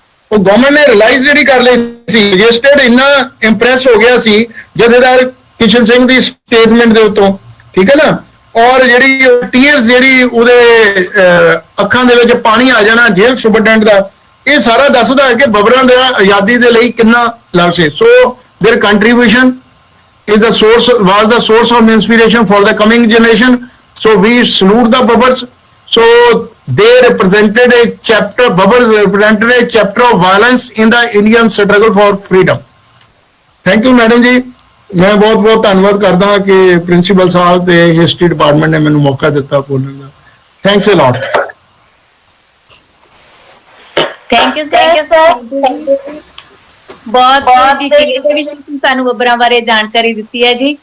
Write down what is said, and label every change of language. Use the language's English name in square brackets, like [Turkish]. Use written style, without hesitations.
[Punjabi] ਉਹ ਗਵਰਨਮੈਂਟ ਨੇ ਰਿਅਲਾਈਜ਼ ਜਿਹੜੀ ਕਰ ਲਈ ਸੀ। ਰਜਿਸਟਰਡ ਇੰਨਾ ਇੰਪ੍ਰੈਸ ਹੋ ਗਿਆ ਸੀ ਜਥੇਦਾਰ ਕਿਸ਼ਨ ਸਿੰਘ ਦੀ ਸਟੇਟਮੈਂਟ ਦੇ ਉੱਤੋਂ, ਠੀਕ ਹੈ ਨਾ। ਔਰ ਜਿਹੜੀ ਟੀਅਰਸ ਜਿਹੜੀ ਉਹਦੇ ਅੱਖਾਂ ਦੇ ਵਿੱਚ ਪਾਣੀ ਆ ਜਾਣਾ ਜੇਲ੍ਹ ਸੁਪਰਡੈਂਟ ਦਾ, ਇਹ ਸਾਰਾ ਦੱਸਦਾ ਹੈ ਕਿ ਬਬਰਾਂ ਦਾ ਆਜ਼ਾਦੀ ਦੇ ਲਈ ਕਿੰਨਾ ਲਵ ਸੀ। [English] So their contribution is the source, was the source of inspiration for the coming generation. So we salute the Babbars. So they represented a chapter, Babbars represented a chapter of violence in the Indian struggle for freedom. Thank you madam ji। [Hindi] मैं बहुत बहुत [Punjabi] ਧੰਨਵਾਦ ਕਰਦਾ ਕਿ principal ਸਾਹਿਬ ਤੇ history department ਨੇ ਮੈਨੂੰ ਮੌਕਾ ਦਿੱਤਾ ਬੋਲਣ ਦਾ। [English] Thanks a lot. Thank you sir. [Punjabi] ਬਹੁਤ ਡਿਟੇਲ ਦੇ ਵਿੱਚ ਤੁਸੀਂ ਸਾਨੂੰ ਬੱਬਰਾਂ ਬਾਰੇ ਜਾਣਕਾਰੀ ਦਿੱਤੀ ਹੈ ਜੀ।